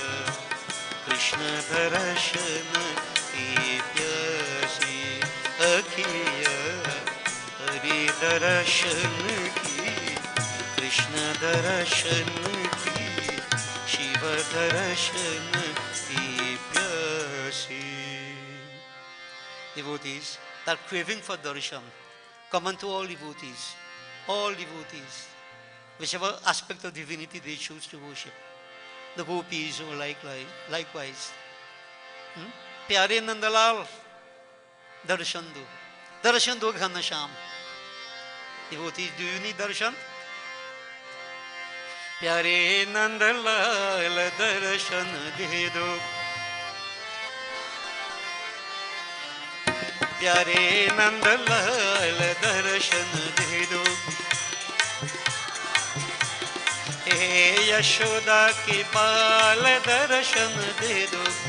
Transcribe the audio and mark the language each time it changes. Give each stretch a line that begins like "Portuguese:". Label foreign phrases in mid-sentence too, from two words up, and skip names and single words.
Hindi: कृष्ण दर्शन की प्यासी
English: अखिया हरि दर्शन की कृष्ण दर्शन की शिव दर्शन की प्यासी Devotees, that craving for darshan common to all devotees, whichever aspect of divinity they choose to worship. The gopis or likewise.
Hindi: प्यारे नंदलाल, दर्शन दो घनश्याम.
English: Devotees, do you need darshan?
Hindi: प्यारे नंदलाल, दर्शन दे दो. प्यारे नंदलाल दर्शन दे दो हे यशोदा के बाल दर्शन दे दो